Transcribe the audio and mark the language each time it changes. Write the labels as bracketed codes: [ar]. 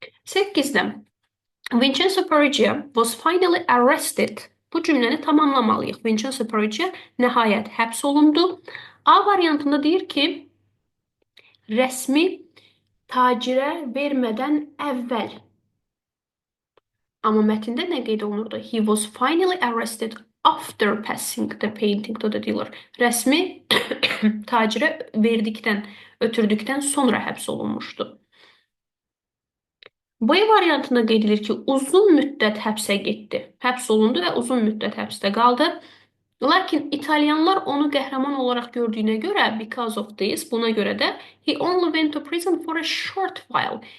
[en] 8-də Vincenzo Perugia was finally arrested. [az] Bu cümləni tamamlamalıyıq. Vincenzo Perugia nəhayət həbs olundu. A variantında deyir ki, rəsmi tacirə vermədən əvvəl. Amma mətndə nə qeyd olunurdu? [en] He was finally arrested after passing the painting to the dealer. [az] Rəsmi tacirə verdikdən, ötürdükdən sonra həbs olunmuşdu. B variantında qeyd edilir ki, uzun müddət həbsə getdi. Həbs olundu və uzun müddət həbsdə qaldı. Lakin İtalyanlar onu qəhrəman olaraq gördüyünə görə, [en] because of this, [az] buna görə də [en] he only went to prison for a short while.